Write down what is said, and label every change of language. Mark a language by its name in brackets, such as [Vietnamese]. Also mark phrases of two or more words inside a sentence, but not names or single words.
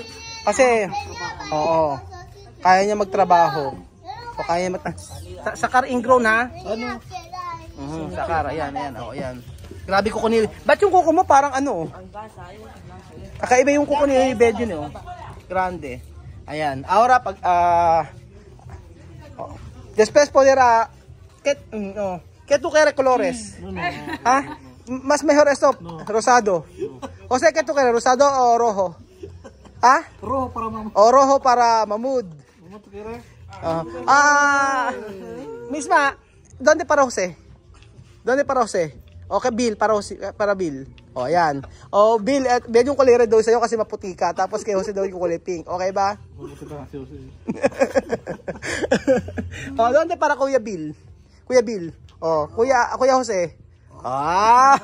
[Filipino] Kasi kaya niya magtrabaho. O kaya niya sakar ingrown, ha? Ano? Sakar, ayan, ayan. Grabe kuko ni. Ba't yung kuko mo parang kakaiba yung kuko ni Belgium, grande. Ayan. [Spanish] Ahora pag después poner ¿qué tú quieres colores? No. Más mejor esto, rosado. O sea, ¿qué tú quieres? ¿Rosado o rojo? Rojo para mamá. O rojo para mamud. ¿Cómo tú quieres? Misma, ¿dónde para Jose? Donde para Jose? [Filipino] Okay, Bill, para Bill. O, ayan. O, Bill, medyo yung kulay red daw sa'yo kasi maputi ka. Tapos kay Jose daw yung kulay pink. Okay ba? O, [Spanish] donde para [Filipino] Kuya Bill? Kuya Bill. O, Kuya Jose. Ah!